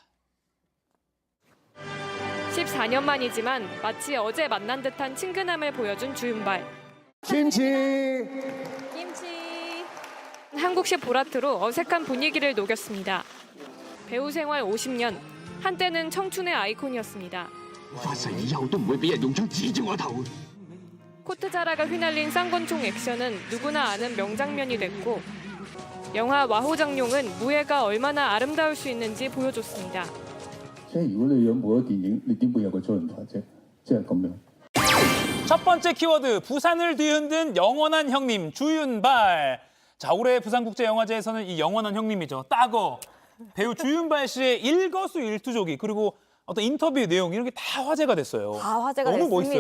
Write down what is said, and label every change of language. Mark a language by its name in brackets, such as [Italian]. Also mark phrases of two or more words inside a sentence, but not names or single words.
[Korean] 14년 만이지만 마치 어제 만난 듯한 친근함을 보여준 주윤발. 김치. 한국식 보라트로 어색한 분위기를 녹였습니다. 배우 생활 50년, 한때는 청춘의 아이콘이었습니다. [Cantonese] 發誓以後都唔會俾人用槍指住我頭。 [Korean] 코트 자라가 휘날린 쌍권총 액션은 누구나 아는 명장면이 됐고 영화 와호장룡은 무예가 얼마나 아름다울 수 있는지 보여줬습니다. [Cantonese] 即係如果你有冇咗電影，你點會有個周潤發啫？即係咁樣。 [Korean] 첫 번째 키워드, 부산을 뒤흔든 영원한 형님 주윤발. 자, 올해 부산국제영화제에서는 이 영원한 형님이죠. 따거. 배우 주윤발 씨의 일거수일투족이 그리고 어떤 인터뷰 내용 이런 게 다 화제가 됐어요. 다 화제가 너무 됐습니다.